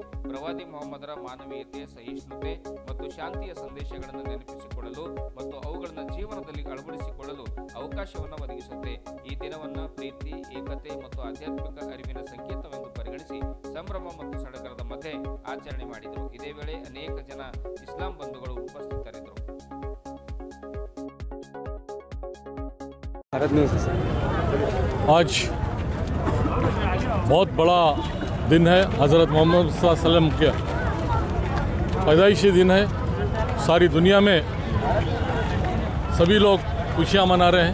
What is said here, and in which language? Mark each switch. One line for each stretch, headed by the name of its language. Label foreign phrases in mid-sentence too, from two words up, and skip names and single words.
Kannada: ಪ್ರವಾದಿ ಮೊಹಮ್ಮದರ ಮಾನವೀಯತೆ, ಸಹಿಷ್ಣುತೆ ಮತ್ತು ಶಾಂತಿಯ ಸಂದೇಶಗಳನ್ನು ನೆನಪಿಸಿಕೊಳ್ಳಲು ಮತ್ತು ಅವುಗಳನ್ನು ಜೀವನದಲ್ಲಿ ಅಳವಡಿಸಿಕೊಳ್ಳಲು ಅವಕಾಶವನ್ನು ಒದಗಿಸುತ್ತೆ. ಈ ದಿನವನ್ನು ಪ್ರೀತಿ, ಏಕತೆ ಮತ್ತು ಆಧ್ಯಾತ್ಮಿಕ ಅರಿವಿನ ಸಂಕೇತವೆಂದು ಪರಿಗಣಿಸಿ ಸಂಭ್ರಮ ಮತ್ತು ಸಡಗರದ ಮಧ್ಯೆ ಆಚರಣೆ ಮಾಡಿದರು. ಇದೇ ವೇಳೆ ಅನೇಕ ಜನ ಇಸ್ಲಾಂ ಬಂಧುಗಳು ಉಪಸ್ಥಿತರಿದ್ದರು.
Hindi: आज बहुत बड़ा दिन है। हज़रत मोहम्मद
Arabic: صلى الله عليه وسلم
Hindi: के पैदाइशी दिन है। सारी दुनिया में सभी लोग खुशियाँ मना रहे हैं।